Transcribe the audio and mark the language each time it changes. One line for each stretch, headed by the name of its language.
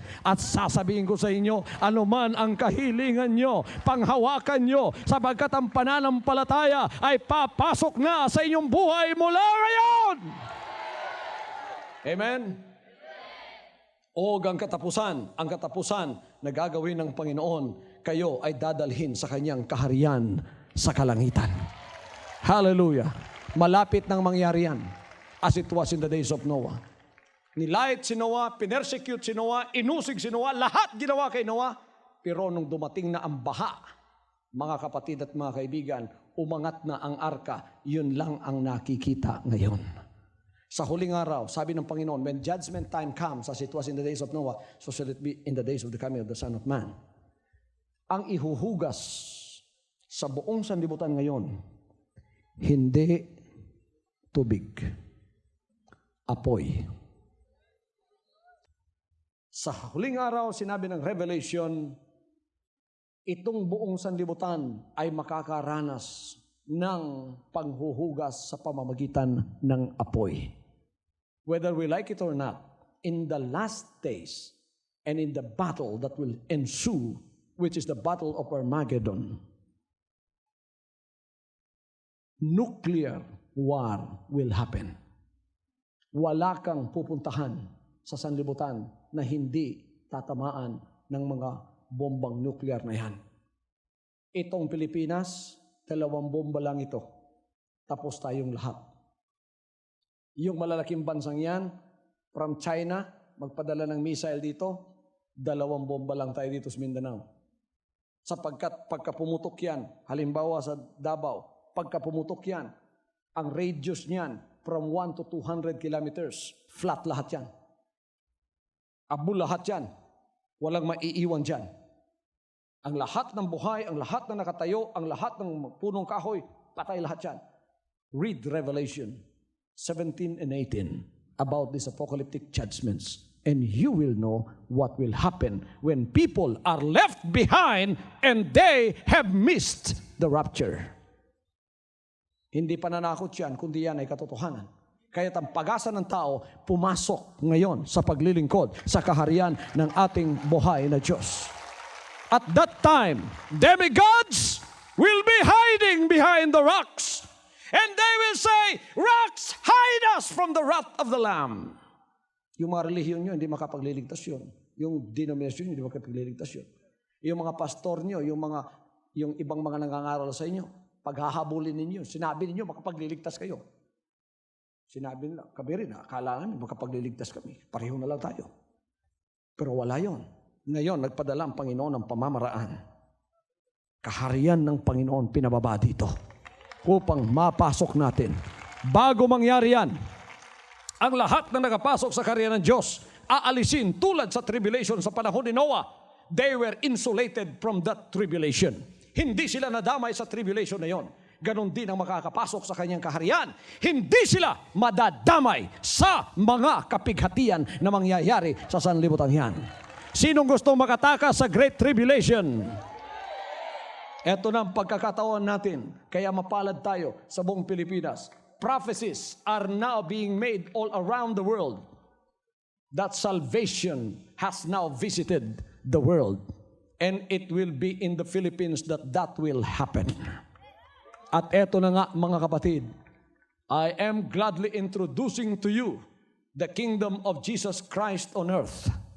Filipino: At sasabihin ko sa inyo, anuman ang kahilingan nyo, panghawakan nyo, sapagkat ang pananampalataya ay papasok na sa inyong buhay mula ngayon. Amen? O ang katapusan na gagawin ng Panginoon, kayo ay dadalhin sa Kanyang kaharian sa kalangitan. Hallelujah. Malapit nang mangyari yan,
English: as it was in the days of Noah.
Filipino: Nilait si Noah, pinersecute si Noah, inusig si Noah, lahat ginawa kay Noah. Pero nung dumating na ang baha, mga kapatid at mga kaibigan, umangat na ang arka, yun lang ang nakikita ngayon. Sa huling araw, sabi ng Panginoon,
English: when judgment time comes, as it was in the days of Noah, so shall it be in the days of the coming of the Son of Man.
Filipino: Ang ihuhugas sa buong sanlibutan ngayon, hindi tubig, apoy. Sa huling araw, sinabi ng Revelation, itong buong sanlibutan ay makakaranas ng panghuhugas sa pamamagitan ng apoy.
English: Whether we like it or not, in the last days and in the battle that will ensue, which is the battle of Armageddon, nuclear war will happen.
Filipino: Wala kang pupuntahan sa sanlibutan na hindi tatamaan ng mga bombang nuclear na yan. Itong Pilipinas, 2 bomba lang ito. Tapos tayong lahat. Yung malalaking bansang yan,
English: from China,
Filipino: magpadala ng missile dito, 2 bomba lang tayo dito sa Mindanao. Sapagkat pagka pumutok yan, halimbawa sa Davao, pagka pumutok yan, ang radius niyan,
English: from 1 to 200 kilometers,
Filipino: flat lahat yan. Abo lahat yan. Walang maiiwan dyan. Ang lahat ng buhay, ang lahat ng nakatayo, ang lahat ng punong kahoy, patay lahat yan.
English: Read Revelation 17 and 18 about these apocalyptic judgments, and you will know what will happen when people are left behind and they have missed the rapture.
Filipino: Hindi pananakot yan, kundi yan ay katotohanan. Kaya ang pag-asa ng tao pumasok ngayon sa paglilingkod sa kaharian ng ating buhay na Diyos.
English: At that time, demigods will be hiding behind the rocks. And they will say, rocks, hide us from the wrath of the Lamb.
Filipino: Yung mga relihiyon nyo, hindi makapagliligtas yun. Yung denominasyon nyo, hindi makapagliligtas yun. Yung mga pastor nyo, yung ibang mga nangangaral sa inyo, paghahabulin ninyo, sinabi ninyo, makapagliligtas kayo. Sinabi nila, kami rin, akala namin, makapagliligtas kami. Pareho na lang tayo. Pero wala yon. Ngayon, nagpadala ang Panginoon ng pamamaraan. Kaharian ng Panginoon pinababa dito upang mapasok natin. Bago mangyari yan, ang lahat na nakapasok sa kaharian ng Diyos, aalisin tulad sa tribulation sa panahon ni Noah.
English: They were insulated from that tribulation.
Filipino: Hindi sila nadamay sa tribulation na yon. Ganon din ang makakapasok sa kanyang kaharian. Hindi sila madadamay sa mga kapighatian na mangyayari sa sanlibutan yan. Sinong gustong makatakas sa Great Tribulation? Ito na ang pagkakataon natin. Kaya mapalad tayo sa buong Pilipinas.
English: Prophecies are now being made all around the world that salvation has now visited the world. And it will be in the Philippines that will happen.
Filipino: At eto na nga mga kapatid,
English: I am gladly introducing to you the kingdom of Jesus Christ on earth.